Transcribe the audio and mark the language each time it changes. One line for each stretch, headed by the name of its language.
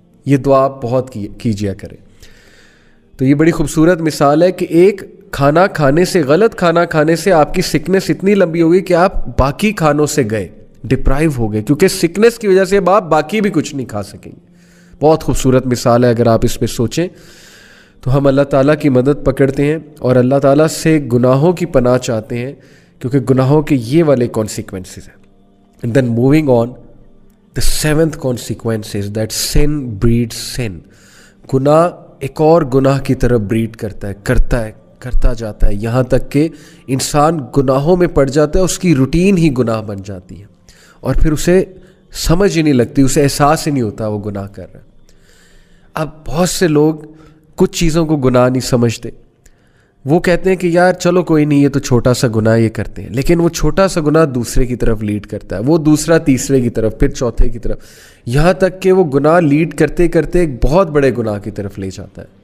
Urdu: یہ دعا بہت کیجیا کرے. تو یہ بڑی خوبصورت مثال ہے کہ ایک کھانا کھانے سے, غلط کھانا کھانے سے آپ کی سکنس اتنی لمبی ہو گئی کہ آپ باقی کھانوں سے گئے, ڈپرائیو ہو گئے, کیونکہ سکنس کی وجہ سے اب آپ باقی بھی کچھ نہیں کھا سکیں گے. بہت خوبصورت مثال ہے. اگر آپ اس پہ سوچیں تو ہم اللہ تعالیٰ کی مدد پکڑتے ہیں اور اللہ تعالیٰ سے گناہوں کی پناہ چاہتے ہیں, کیونکہ گناہوں کے یہ والے کانسیکوینسز ہیں.
English: And then moving on, the seventh consequence is that sin breed sin.
Urdu: گناہ ایک اور گناہ کی طرف بریڈ کرتا جاتا ہے, یہاں تک کہ انسان گناہوں میں پڑ جاتا ہے, اس کی روٹین ہی گناہ بن جاتی ہے, اور پھر اسے سمجھ ہی نہیں لگتی, اسے احساس ہی نہیں ہوتا وہ گناہ کر رہا ہے. اب بہت سے لوگ کچھ چیزوں کو گناہ نہیں سمجھتے, وہ کہتے ہیں کہ یار چلو کوئی نہیں, یہ تو چھوٹا سا گناہ یہ کرتے ہیں, لیکن وہ چھوٹا سا گناہ دوسرے کی طرف لیڈ کرتا ہے, وہ دوسرا تیسرے کی طرف, پھر چوتھے کی طرف, یہاں تک کہ وہ گناہ لیڈ کرتے کرتے ایک بہت بڑے گناہ کی طرف لے جاتا ہے.